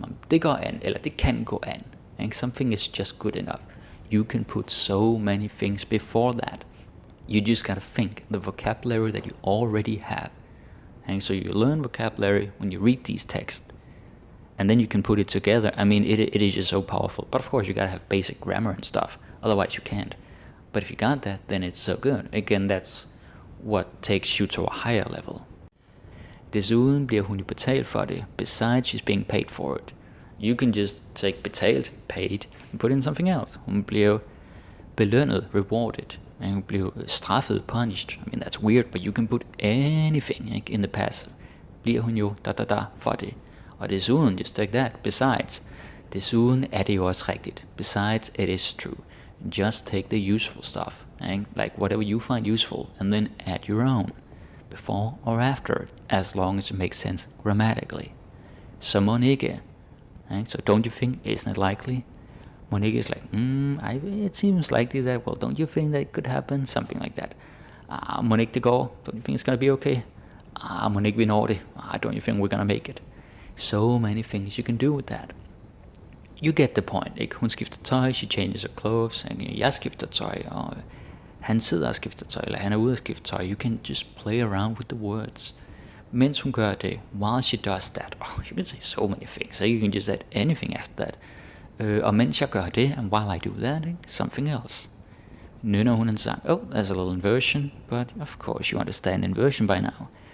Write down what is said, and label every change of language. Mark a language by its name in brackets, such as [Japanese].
[Danish] Det går an, eller det kan gå an. [English] Something is just good enough. You can put so many things before that. You just gotta think the vocabulary that you already have. And so you learn vocabulary when you read these texts. And then you can put it together. I mean, it is just so powerful. But of course, you gotta have basic grammar and stuff. Otherwise, you can't. But if you got that, then it's so good. Again, that's what takes you to a higher level. [Danish] Desuden bliver hun jo betalt for det. [English] Besides, she's being paid for it. You can just take betalt, paid, and put in something else. [Danish] Hun bliver belønnet, rewarded. And hun bliver straffet, punished. [English] I mean, that's weird, but you can put anything in the past. [Danish] Bliver hun jo for det. Og desuden, [English] just take that. [Danish] Besides, desuden er det jo også rigtigt. [English] Besides, it is true. Just take the useful stuff. Like whatever you find useful, and then add your own. Before or after, as long as it makes sense grammatically. So Monique, so don't you think, isn't it likely? Monique is like, it seems likely that, well, don't you think that it could happen? Something like that. Monique, [Danish] det går, [English] don't you think it's gonna be okay? Monique, [Danish] vi når det. [English] Don't you think we're gonna make it? So many things you can do with that. You get the point, [Danish] Hun skifter tøj, [English] she changes her clothes, [Danish] jeg skifter tøj, og han sidder og skifter tøj, eller han er ude og skifter tøj. [English] You can just play around with the words. [Danish] Mens hun gør det, [English] while she does that, you can say so many things. So you can just add anything after that. [Danish] Og mens jeg gør det, [English] and while I do that, something else. [Danish] Nynner hun en sang. [English] Oh, there's a little inversion, but of course you understand inversion by now.